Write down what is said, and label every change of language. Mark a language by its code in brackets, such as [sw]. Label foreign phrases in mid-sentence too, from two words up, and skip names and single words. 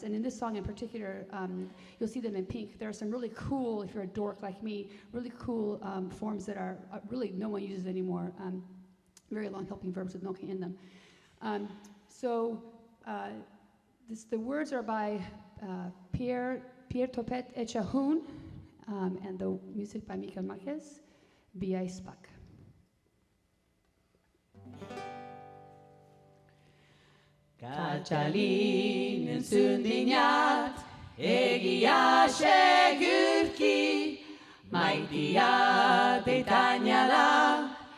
[en] And in this song in particular, you'll see them in pink. There are some really cool, if you're a dork like me, really cool forms that are really no one uses anymore. Very long helping verbs with Noka in them. The words are by Pierre Topet Echahun, and the music by Mikel Markez, Ahizpak. [eu] Kachalin entzundiñat, egia segurki, maitia deitainala,